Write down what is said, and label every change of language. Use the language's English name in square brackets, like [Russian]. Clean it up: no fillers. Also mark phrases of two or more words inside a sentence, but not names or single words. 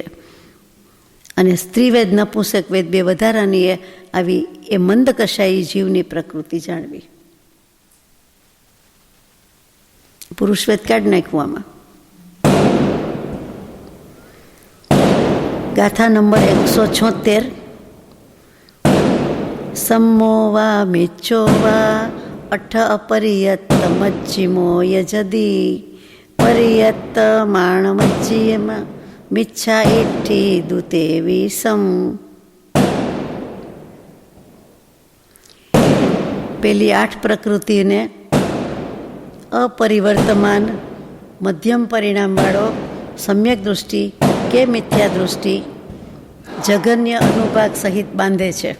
[Gujarati] અને સ્ત્રીવેદ નપુંસક વેદ 2 વધારાની એ આવી એ મંદ કષાયી જીવની પ્રકૃતિ જાણવી. પુરુષવેદ કાઢી નાખ્યું આમાં. ગાથા નંબર 176. [Prakrit languages] सम्मो वा मिच्छो वा अठ अपरियत्त मज्जिमो यजदी परियत्त माणमज्जियम मिच्छा इट्ठी दूते विषम. [Gujarati] પેલી 8 પ્રકૃતિને અપરિવર્તમાન મધ્યમ પરિણામવાળો સમ્યક દૃષ્ટિ કે મિથ્યા દૃષ્ટિ જગન્ય અનુભાગ સહિત બાંધે છે.